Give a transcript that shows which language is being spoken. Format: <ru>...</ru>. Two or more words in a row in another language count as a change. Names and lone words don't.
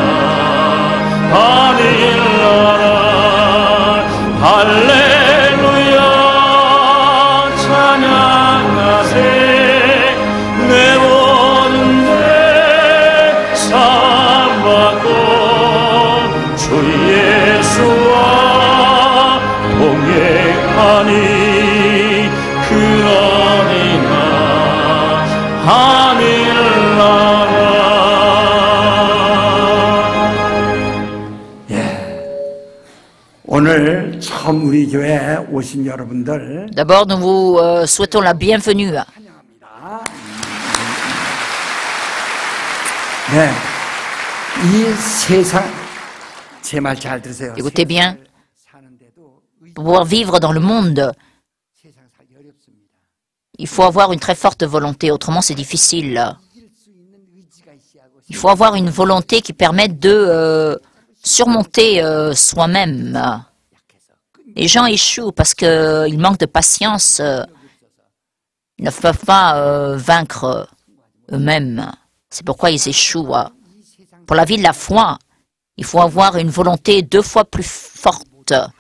<ko>하늘나라 할렐루야 찬양하세 내 모든 죄 사함받고 주 예수와 동행하니 그 어디나 하늘나라 오늘 처음 우리 교회에 오신 여러분들</ko> <fr>D'abord, nous vous souhaitons la bienvenue.</fr> <ko>환영합니다. 네, 이 세상 제 말 잘 들으세요.</ko> <fr>Écoutez bien.</fr> <ko>사는데도</ko> <fr>Pour pouvoir vivre dans le monde,</fr> <ko>세상 살기 어렵습니다.</ko> <fr>il faut avoir une très forte volonté, autrement c'est difficile.</fr> <ko>이길 수 있는 의지가 있어야 하고</ko> <fr>Il faut avoir une volonté qui permette de surmonter soi-même. Les gens échouent parce qu'ils manquent de patience. Ils ne peuvent pas vaincre eux-mêmes. C'est pourquoi ils échouent. Pour la vie de la foi, il faut avoir une volonté 2 fois plus forte.</fr>